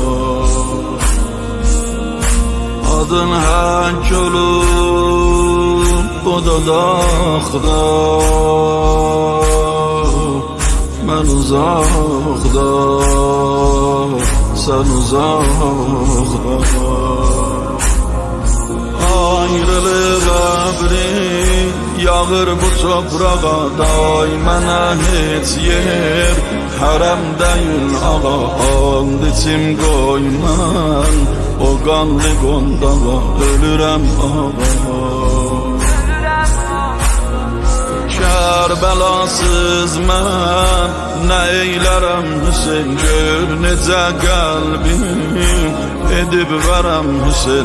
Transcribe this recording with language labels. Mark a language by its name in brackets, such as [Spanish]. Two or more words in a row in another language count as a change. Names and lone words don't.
[Turkish] Adın hak olup bu dodakda, ben uzakda, sen uzakda. [Azerbaijani] Ayrılık əbri yağır bu toprağa, day mənə heç yer hərəm deyil ağa. And içim qoymən o qanlı qondağa, ölürəm ağa. Kərbəlasız mən nə eylərəm Hüseyn, gör necə qəlbim edib verəm Hüseyn.